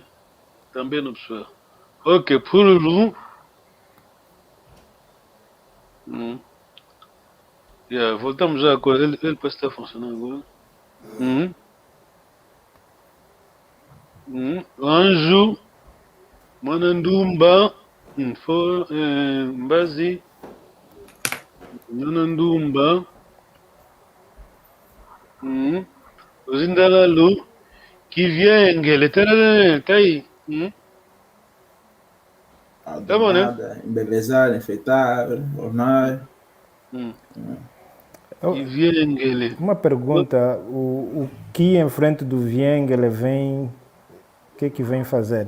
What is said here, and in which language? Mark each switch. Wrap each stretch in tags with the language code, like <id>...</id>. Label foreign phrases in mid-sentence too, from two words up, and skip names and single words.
<pt>Também nome de pessoa. Ok, Pululu. Voltamos já agora. Ele parece que está funcionando agora. Anjo.</pt> <kg>Manandumba. Mbazi. Manandumba. Zindalalu. Kiviengele.</kg> <pt>Tá aí. Tá bom, né? Embelezar, enfeitar, ornar.</pt> <kg>Kiviengele.</kg> <pt>Uma pergunta, o que em frente do Viengele vem, o que vem fazer?</pt>